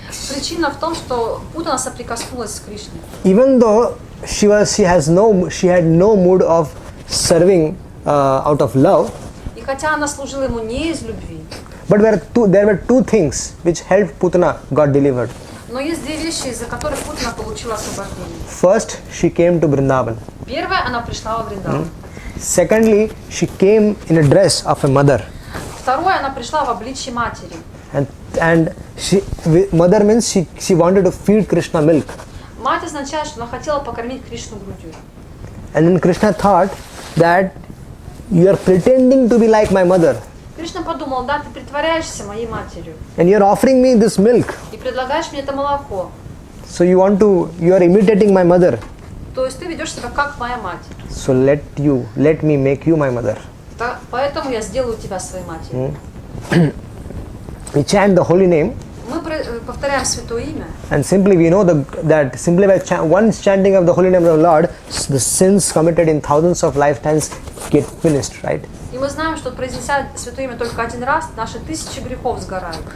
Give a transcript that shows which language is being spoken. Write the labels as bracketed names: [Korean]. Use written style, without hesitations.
[Russian] Причина в том, что Путана соприкоснулась с Кришной. [English] Even though she had no mood of serving out of love, [Russian] И хотя она служила ему не из любви, [English] but there were two things which helped Putana got delivered. [Russian] но есть две вещи, из-за которых Путана получила освобождение. [English] First, she came to Vrindavan. [Russian] Первое, она пришла во Вриндаван. [English] Secondly, she came in a dress of a mother. [Russian] Второе, она пришла в обличье матери. [English] And mother means she wanted to feed Krishna milk. [Russian] Мать означает, что она хотела покормить Кришну грудью. [English] And then Krishna thought that you are pretending to be like my mother. [Russian] Кришна подумал, да, ты притворяешься моей матерью [English] And you are offering me this milk. [Russian] и предлагаешь мне это молоко. [English] So you are imitating my mother. [Russian] То есть ты ведешь себя как моя мать. [English] So let me make you my mother. [Russian] Поэтому я сделаю тебя своей матерью. [English] We chant the holy name. [Russian] Мы повторяем святое имя. [English] And simply we know that simply by once chanting of the holy name of the Lord, the sins committed in thousands of lifetimes get finished, right? [Russian] И мы знаем, что произнеся святое имя только один раз, наши тысячи грехов сгорают.